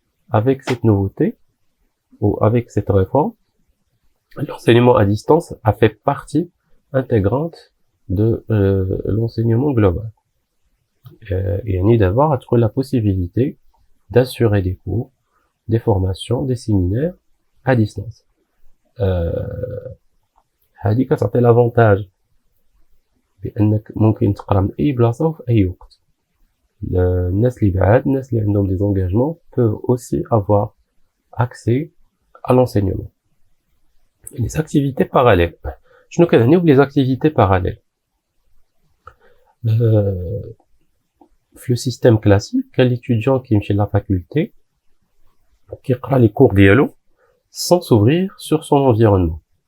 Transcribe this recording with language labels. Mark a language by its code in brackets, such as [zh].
[fr] Avec cette nouveauté ou avec cette réforme, l'enseignement à distance a fait partie intégrante de l'enseignement global. Et on y d'avoir la possibilité d'assurer des cours, des formations, des séminaires à distance. [ar] هذه كتعطي l'avantage بانك ممكن تقرا من اي بلاصه وفي اي وقت. الناس اللي بعاد الناس اللي عندهم [fr] des engagements peuvent aussi avoir accès à l'enseignement. Les activités parallèles. [ar] شنو كنعنيو بلي [fr] activités parallèles؟ في le système classique كان l'étudiant كيمشي لا faculté كيقرا les cours ديالو sans s'ouvrir sur son environnement.